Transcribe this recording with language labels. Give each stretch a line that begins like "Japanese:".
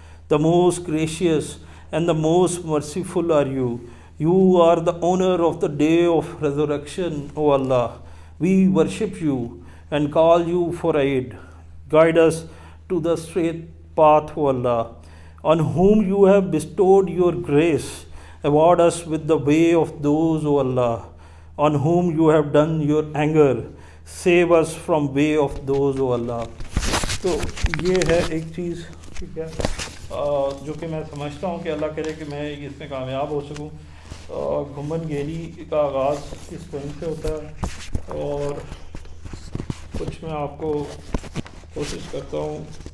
English: The most gracious and the most merciful are you. You are the owner of the day of resurrection, O Allah. We worship you and call you for aid. Guide us to the straight path, O Allah. On whom you have bestowed your grace, award us with the way of those, O Allah. On whom you have done your anger, save us from way of those, O Allah.
Urdu: تو یہ ہے ایک چیز, ٹھیک ہے, جو کہ میں سمجھتا ہوں کہ اللہ کرے کہ میں اس میں کامیاب ہو سکوں. گھمن گیری کا آغاز اس پوائنٹ سے ہوتا ہے, اور کچھ میں آپ کو کوشش کرتا ہوں.